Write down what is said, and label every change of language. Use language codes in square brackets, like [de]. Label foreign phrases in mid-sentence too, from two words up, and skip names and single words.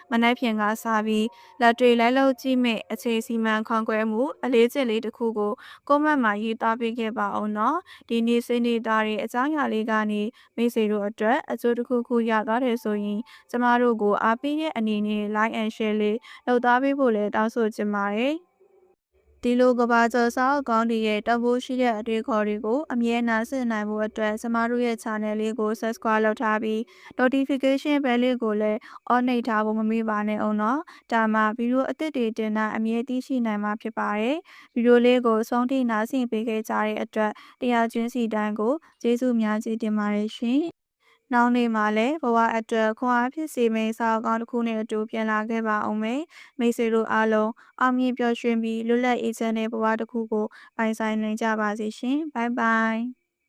[my] နက်ဖြန်ကစပြီးလက်တွေလိုက်လုပ်ကြည့်မယ့်အခြေစီမံခန့်ခွဲမှုအလေးချက်လေးတစ်ခုကိုကွန်မန့်မှာရေးသားပေးခဲ့ပါအောင်နော်ဒီနေ့ဆွေးနွေးသားတဲ့အကြောင်းအရာလေးကနေမိတ်ဆွေတို့အတွက် အကျိုးတစ်ခုခုရသွားတယ်ဆိုရင်ကျမတို့ကိုအားပေးတဲ့အနေနဲ့ [en] like and share [my] လေးလုပ်သားပေးဖို့လည်းတောင်းဆိုချင်ပါတယ်ဒီလိုကဘာကျော်စာ အုပ်ကောင်းတွေရဲ့တန်ဖိုးရှိတဲ့အတွေ့အခေါ်တွေကိုအမြဲနားဆင်နိုင်ဖို့အတွက်ကျမတို့ရဲ့ channel လေးကို subscribe လုပ်ထားပြီး notification bell လေးကိုလည်း on နှိပ်ထားဖို့မမေ့ပါနဲ့အောင်နော်ဒါမှဗီဒီယိုအသစ်တွေတင်တာအမြဲသိရှိနိုင်မှာဖြစ်ပါတယ်ဗီဒီယိုလေးကိုဆုံးထိနားဆင်ပေးခဲ့ကြတဲ့အတွက်တရားချင်းစီတိုင်းကိုကျေးဇူးများကြီးတင်ပါတယ်ရှင်နောက်နေ့မှာလည်းဘဝအတွက်ခွန်အားဖြစ်စေမယ့်စာအုပ်ကောင်းတစ်ခုနဲ့အတူပြန်လာခဲ့ပါအောင်မယ်မိတ်ဆွေတို့အားလုံးအောင်မြင်ပျော်ရွှင်ပြီးလွတ်လပ်အေးချမ်းတဲ့ဘဝတစ်ခုကိုပိုင်ဆိုင်နိုင်ကြပါစေရှင်ဘိုင်ဘိုင်